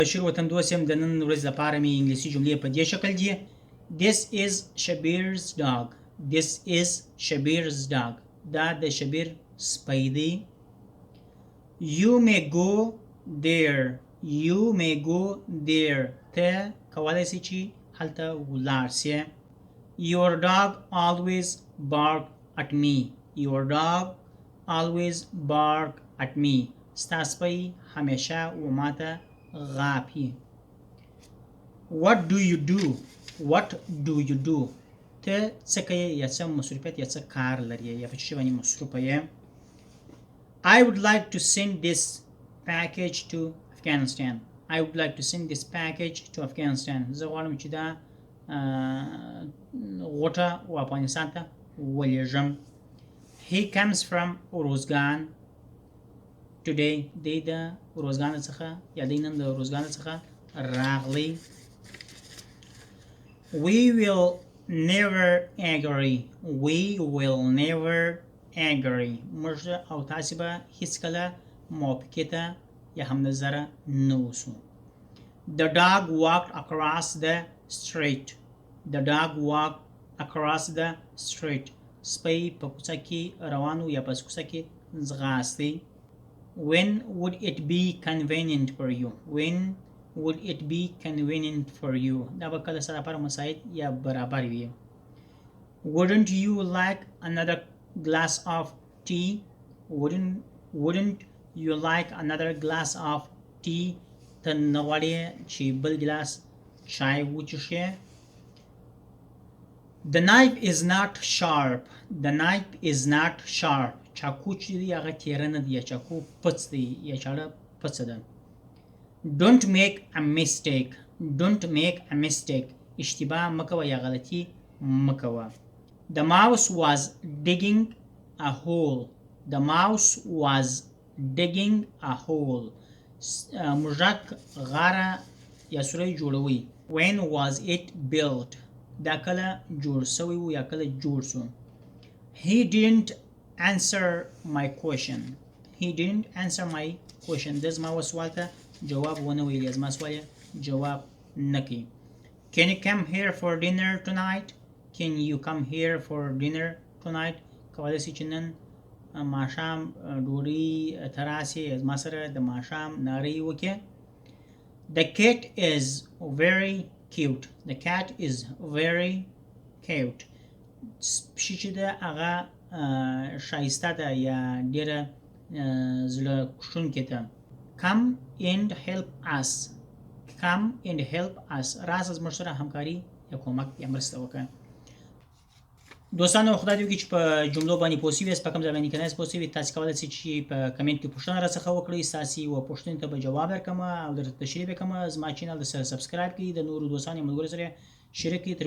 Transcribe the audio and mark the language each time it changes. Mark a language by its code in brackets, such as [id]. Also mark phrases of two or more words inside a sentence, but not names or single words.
[ps] بشیر وطندوست یم. د نن ورځ لپاره مې انګلیسي جملې په دې شکل دي. [en] This is Shabir's dog. This is Shabir's dog. [ps] دا د شبیر سپی دی. [en] You may go there. You may go there. [ps] ته کولی شي چې هلته ولاړ سې. [en] Your dog always bark at me. Your dog always bark at me. [ps] ستا سپی همیشه و ماته غاپي. [en] What do you do? What do you do? [ps] ته څه کوې یا څه مصروفیت یا څه کار لرې یا په څه باندې مصروفه یې. [en] I would like to send this package to Afghanistan. I would like to send this package to Afghanistan. [ps] زه غواړم چې دا غوټه و افغانستان ته ولېږم. [en] He comes from روزګان today. [ps] دی د روزګان څخه یا دی نن د روزګان څخه راغلی. [en] We will never agree. We will never agree. [ps] موږ او تاسې به هیڅکله موافقې ته یا هم نظره نه اوسو. [en] The dog walked across the street. The dog walked across the street. [ps] سپی په کوڅه کې روان و یا په کوڅه کې ځغاستې. [en] When would it be convenient for you? When would it be convenient for you? [ps] دا به کله سره لپاره مساعد یا برابر وي. [en] Wouldn't you like another glass of tea? Wouldn't you like another glass of tea? [ps] ته نه غواړې چې بل ګلاس چای وڅښې. [en] The knife is not sharp. The knife is not sharp. [ps] چاقو چې دی هغه تیره نه دی یا چاقو پڅ دی یا چاړه پڅه ده. [en] Don't make a mistake. Don't make a mistake. [ps] اشتباه مکوه یا غلطی مکوه. [en] The mouse was digging a hole. The mouse was digging a hole. [ps] مژک غاره یا سوری جوړوي. [en] When was it built? [ps] دا کله جوړ سوی و یا کله جوړ سو. [en] He didn't answer my question. He didn't answer my question. [ps] د زما سوال ته جواب ونه ویلی. زما سوال جواب نکي. [en] Can you come here for dinner tonight? Can you come here for dinner tonight? [ps] کولی شي چې نن ماښام ډوډۍ ته راسې زما سره د ماښام ناري وکړې. [en] The cat is very cute. The cat is very cute. [ps] پشي چې ده هغه ښایسته ده یا ډېره زړه کښونکې ده. [en] Come and help us. Come and help us. [ps] راسه زموږ سره همکاري یا کومک یا مرسته وکړه. دوستانو خدای دې وکړي چې په جملو باندې پوه سوي یاست. په کوم ځای باندې که نه یاست پوه سوي تاسې کولی شئ چې په کمنټ کې پوښتنه راڅخه وکړئ. ستاسې یوه پوښتنې ته به جواب درکړم او درته تشریح به کړم. زما چینل د سره سبسکرایب کړئ. د نورو دوستانو یا ملګرو سره شریک کړئ.